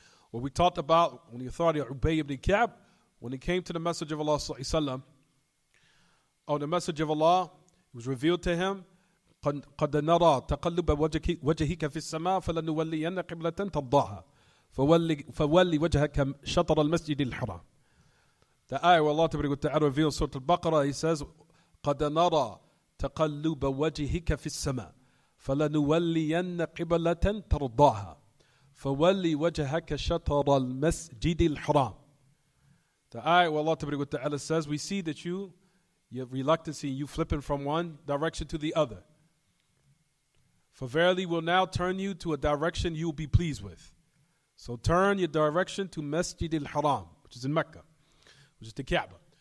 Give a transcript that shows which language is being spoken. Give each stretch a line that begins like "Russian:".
English: What we talked about when the authority of Ubay ibn Ka'b, when he came to the Messenger of Allah sallallahu the Messenger of Allah, it was revealed to him,
Arabic: قَدْ نَرَى تَقَلُّبَ وَجْهِكَ فِي السَّمَاءِ فَلَنُوَلِّيَنَّ قِبْلَةً تَرْضَاهَا فَوَلِّ وَجْهَكَ شَطْرَ الْمَسْجِدِ الْحَرَامِ.
English: The ayah where Allah Ta'ala reveals Surah Al-Baqarah, He says,
Arabic: قَدْ نَرَى تَقَلُّبَ وَجْهِكَ فِي السَّمَاءِ فَلَنُوَلِّيَنَّ قِبْلَةً تَرْضَاهَا فَوَلِّ وَجْهَكَ شَطْرَ الْمَسْجِدِ الْحَرَامِ.
English: The ayah where Allah Ta'ala says, we see that your reluctancy, you flipping from one direction to the other. For verily will now turn you to a direction you will be pleased with. So turn your direction to Masjid al-Haram, which is in Mecca, which is the Kaaba.